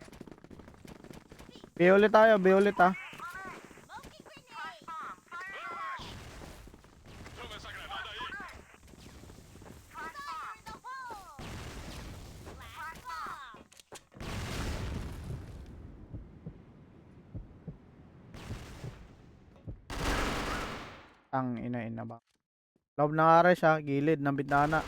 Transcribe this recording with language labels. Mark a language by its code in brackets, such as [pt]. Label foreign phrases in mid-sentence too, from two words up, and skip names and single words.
[tl] B ulit tayo, B ulit ah. [pt] Flash. Toma essa granada aí. [tl] Ang ina ba. Loob ng Ares ha, gilid ng bintana.